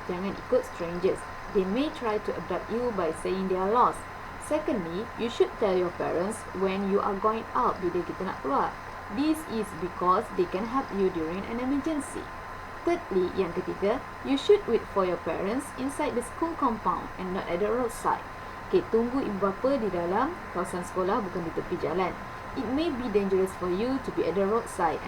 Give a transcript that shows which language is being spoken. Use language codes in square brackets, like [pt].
[ms] Jangan ikut [en] strangers. They may try to abduct you by saying they are lost. Secondly, you should tell your parents when you are going out, [ms] bila kita nak keluar. [en] This is because they can help you during an emergency. Thirdly, [ms] yang ketiga, [en] you should wait for your parents inside the school compound and not at the roadside. [ms] Okay, tunggu ibu bapa di dalam kawasan sekolah, bukan di tepi jalan. [en] It may be dangerous for you to be at the roadside.